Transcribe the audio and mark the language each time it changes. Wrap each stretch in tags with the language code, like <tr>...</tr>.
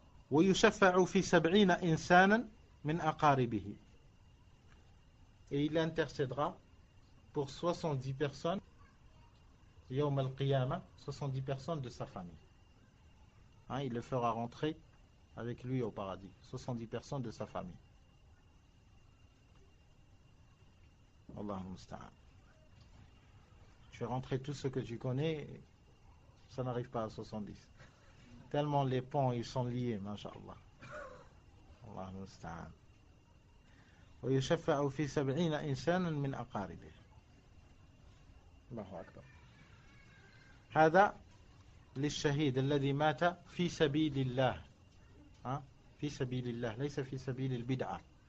<ar>ويشفع في 70 إنسانا من أقاربه.</ar> <fr>Et il intercédera pour 70 personnes</fr> <ar>يوم القيامة,</ar> <fr>70 personnes de sa famille. Il le fera rentrer avec lui au paradis. 70 personnes de sa famille.</fr> <ar>Allahu musta'an.</ar> <fr>Tu fais rentrer tout ce que tu connais, ça n'arrive pas à 70. Tellement les ponts ils sont liés, masha'Allah.</fr> <ar>Allahu musta'an. ويشفع في 70 إنسانا من أقاربه. الله أكبر. هذا للشهيد الذي مات في سبيل الله. في سبيل الله ليس في سبيل البدعة.</ar>